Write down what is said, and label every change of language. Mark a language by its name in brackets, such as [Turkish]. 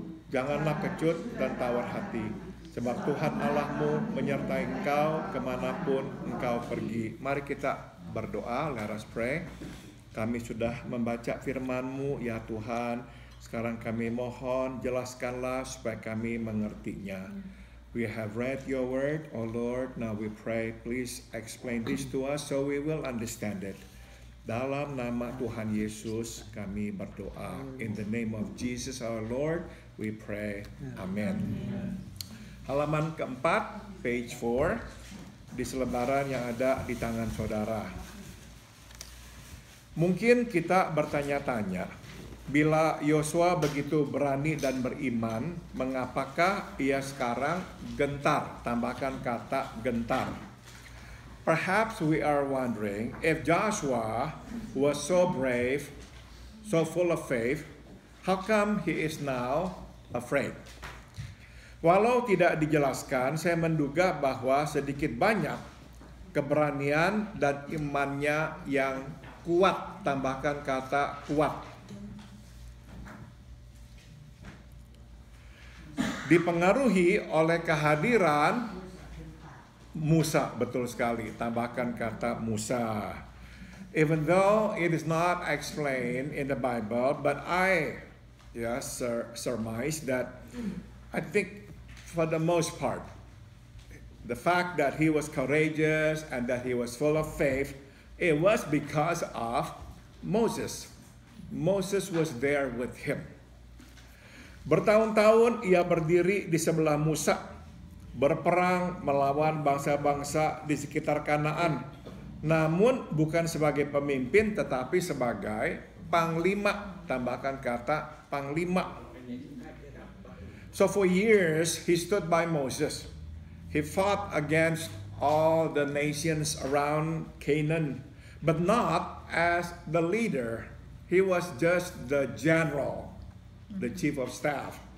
[Indonesian] Janganlah kecut dan tawar hati, sebab Tuhan Allahmu menyertai engkau kemanapun engkau pergi. Mari kita berdoa, [English] let us pray. [Indonesian] Kami sudah membaca firman-Mu ya Tuhan. Sekarang kami mohon jelaskanlah supaya kami mengertinya. [English] We have read your word, oh Lord. Now we pray, please explain this to us so we will understand it. [Indonesian] Dalam nama Tuhan Yesus kami berdoa. [English] In the name of Jesus our Lord, we pray. [Indonesian] Amen. Halaman keempat, [English] page 4, [Indonesian] di selebaran yang ada di tangan saudara. Mungkin kita bertanya-tanya, bila Yosua begitu berani dan beriman, mengapakah ia sekarang gentar? Tambahkan kata gentar. [English] Perhaps we are wondering if Joshua was so brave, so full of faith, how come he is now afraid? [Indonesian] Walau tidak dijelaskan, saya menduga bahwa sedikit banyak keberanian dan imannya yang kuat. Tambahkan kata kuat. Dipengaruhi oleh kehadiran Musa, betul sekali. Tambahkan kata Musa. [English] Even though it is not explained in the Bible, but I surmise that I think for the most part, the fact that he was courageous and that he was full of faith, it was because of Moses. Moses was there with him. [Indonesian] Bertahun-tahun ia berdiri di sebelah Musa, berperang melawan bangsa-bangsa di sekitar Kanaan. Namun bukan sebagai pemimpin tetapi sebagai panglima. Tambahkan kata panglima. [English] So for years he stood by Moses. He fought against all the nations around Canaan, but not as the leader. He was just the general, the chief of staff.